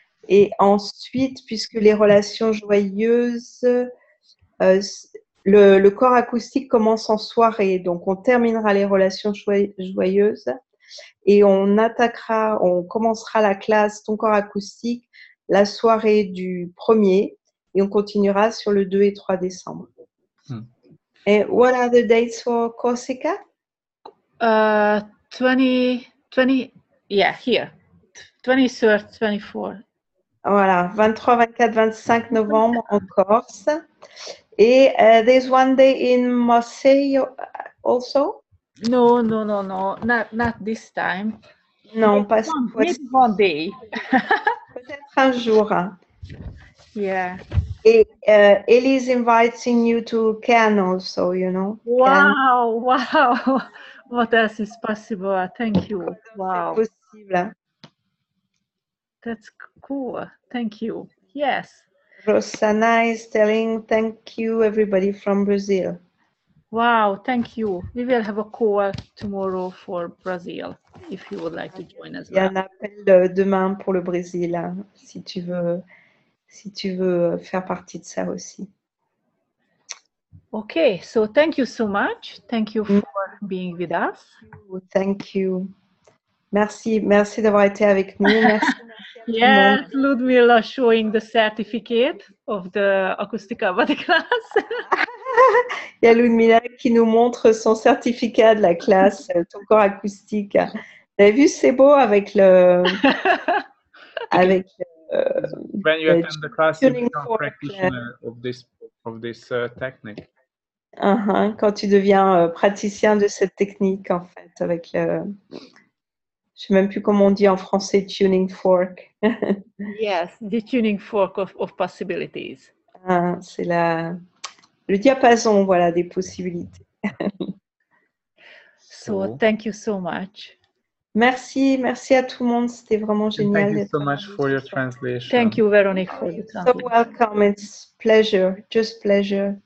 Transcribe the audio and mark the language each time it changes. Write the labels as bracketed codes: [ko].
[fr] Et ensuite, puisque les relations joyeuses, le corps acoustique commence en soirée, donc on terminera les relations joyeuses et on commencera la classe Ton corps acoustique la soirée du 1er et on continuera sur le 2 et 3 décembre. [en] Et what are the dates for Corsica? 20, yeah, here. 23rd, 24th. [fr] Voilà, 23, 24, 25 novembre en Corse. [en] Et there's one day in Marseille also? No, not this time. [fr] Non, pas [en] maybe one day. [fr] Peut-être un jour. [en] Yeah. Et Elise inviting you to Cannes also, you know. Wow, wow. What else is possible? Thank you. Wow. [fr] C'est possible. [en] That's cool. Thank you. Yes. Rosanna is telling thank you everybody from Brazil. Wow, thank you. We will have a call tomorrow for Brazil if you would like to join us. [fr] Il y a un appel demain pour le Brésil, hein, si tu veux faire partie de ça aussi. [en] Okay, so thank you so much. Thank you for being with us. Thank you. [fr] Merci d'avoir été avec nous. Merci. [en] Yes, Ludmila showing the certificate of the Acoustica Body class. [fr] Il y a Ludmila qui nous montre son certificat de la classe Ton corps acoustique. Vous avez vu, c'est beau avec le [en] when you attend the class, you become practitioner of this technique. [fr] Quand tu deviens praticien de cette technique, en fait, avec le... Je ne sais même plus comment on dit en français, [en] tuning fork. Yes, the tuning fork of possibilities. [fr] C'est le diapason, voilà, des possibilités. [en] So, thank you so much. [fr] Merci à tout le monde, c'était vraiment génial. [en] Thank you so much for your translation. Thank you, Veronique, for the translation. So welcome, it's pleasure, just pleasure.